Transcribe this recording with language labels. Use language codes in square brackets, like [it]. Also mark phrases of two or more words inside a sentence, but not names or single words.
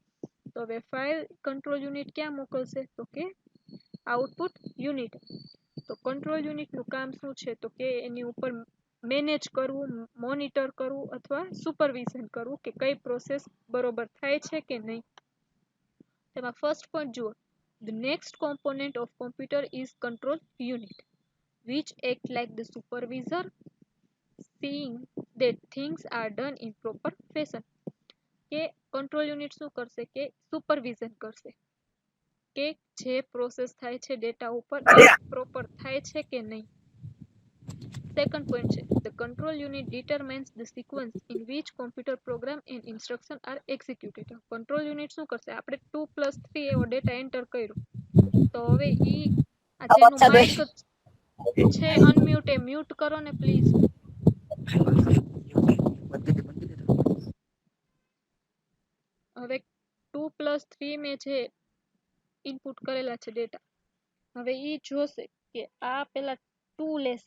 [gu] તો હવે 5 [en] control unit [gu] ક્યાં મોકલશે? તો કે [en] output unit. [gu] તો કંટ્રોલ યુનિટનું કામ શું છે? તો કે એની ઉપર મેનેજ કરવું, મોનિટર કરવું અથવા સુપરવિઝન કરવું કે કઈ પ્રોસેસ બરોબર થાય છે કે નહીં. તેમાં [en] first point [gu] જુઓ. [en] The next component of computer is control unit, which act like the supervisor, seeing that things are done in proper fashion. [gu] કે [en] control unit [gu] શું કરશે? કે સુપરવિઝન કરશે કે જે પ્રોસેસ થાય છે ડેટા ઉપર એ પ્રોપર થાય છે કે નહીં. [en] second point [gu] છે, [en] the control unit determines the sequence in which computer program and instruction are executed. control unit [gu] શું કરશે? આપણે 2 + 3 એવો ડેટા એન્ટર કર્યો, તો હવે ઈ આ જેનું માઇક છે અનમ્યુટ, એ મ્યુટ કરો ને પ્લીઝ. હવે 2 + 3 મેં જે ઇનપુટ કરેલા છે ડેટા, હવે ઈ જોશે કે આ પેલા 2 લેશે.